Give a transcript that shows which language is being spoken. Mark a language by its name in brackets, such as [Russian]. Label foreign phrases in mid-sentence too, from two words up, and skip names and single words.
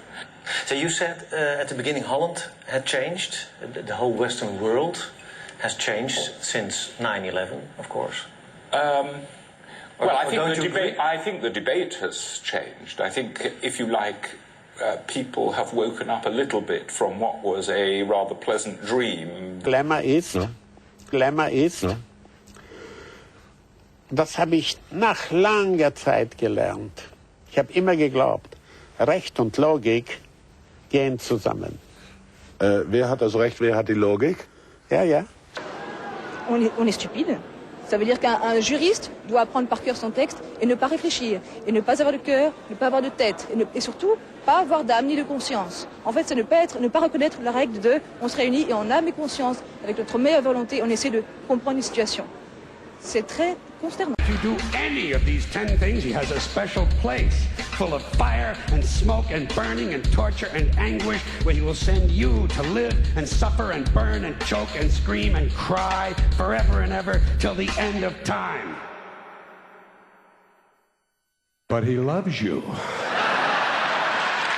[English] So you said at the beginning Holland had changed, the whole Western world has changed since 9/11, of course. Well, I think the debate has changed. I think, if you like, people have woken up a little bit from what was a rather pleasant dream. [German] Glamour ist, das habe ich nach langer Zeit gelernt. Ich habe immer geglaubt, Recht und Logik gehen zusammen. Wer hat das Recht, wer hat die Logik? Ja, ja. [French] On est stupide. Ça veut dire qu'un juriste doit apprendre par cœur son texte et ne pas réfléchir, et ne pas avoir de cœur, ne pas avoir de tête, et surtout pas avoir d'âme ni de conscience. En fait, c'est ne pas reconnaître la règle de on se réunit et en âme et conscience, avec notre meilleure volonté, on essaie de comprendre une situation. C'est très consternant. [English] To do any of these 10 things, he has a special place full of fire and smoke and burning and torture and anguish, where he will send you to live and suffer and burn and choke and scream and cry forever and ever till the end of time. But he loves you.